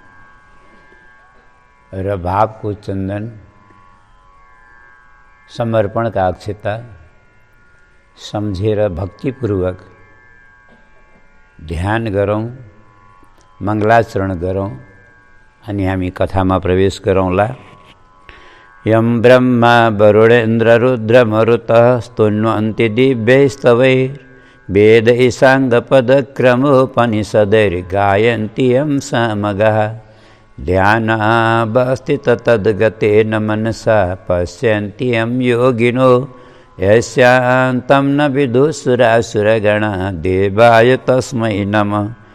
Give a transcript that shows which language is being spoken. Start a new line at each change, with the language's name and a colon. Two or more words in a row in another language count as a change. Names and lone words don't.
Nepali: र भावको चन्दन समर्पणका अक्षता सम्झेर भक्तिपूर्वक ध्यान गरौँ, मङ्गलाचरण गरौँ अनि हामी कथामा प्रवेश गरौँला।
Sanskrit: यं ब्रह्मा वरुणेन्द्र रुद्र मरुतः स्तुन्वन्ति दिव्यैस्तवैः वेद ईशाङ्गपदक्रमोपनिषदैर्गायन्ति यं सामगाः ध्यानावस्थित तद्गतेन मनसा पश्यन्ति यं योगिनो यस्यान्तं न विदुःसुरासुरगणा देवाय तस्मै नमः।